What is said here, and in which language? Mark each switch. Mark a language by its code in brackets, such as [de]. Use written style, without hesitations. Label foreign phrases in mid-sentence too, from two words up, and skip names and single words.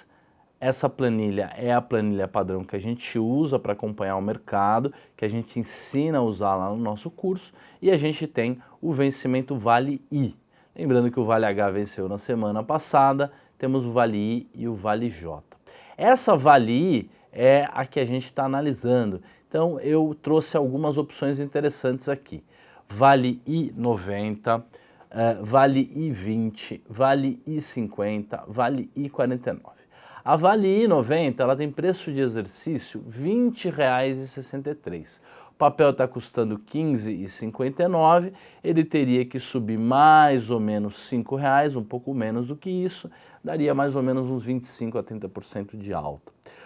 [pt] Essa planilha é a planilha padrão que a gente usa para acompanhar o mercado, que a gente ensina a usar lá no nosso curso, e a gente tem o vencimento Vale I. Lembrando que o Vale H venceu na semana passada, temos o Vale I e o Vale J. Essa Vale I é a que a gente está analisando, então eu trouxe algumas opções interessantes aqui. Vale I90, Vale I20, Vale I50, Vale I49. A Vale I90 ela tem preço de exercício R$ 20,63. O papel está custando R$ 15,59, ele teria que subir mais ou menos R$ 5,00, um pouco menos do que isso, daria mais ou menos uns 25% a 30% de alta.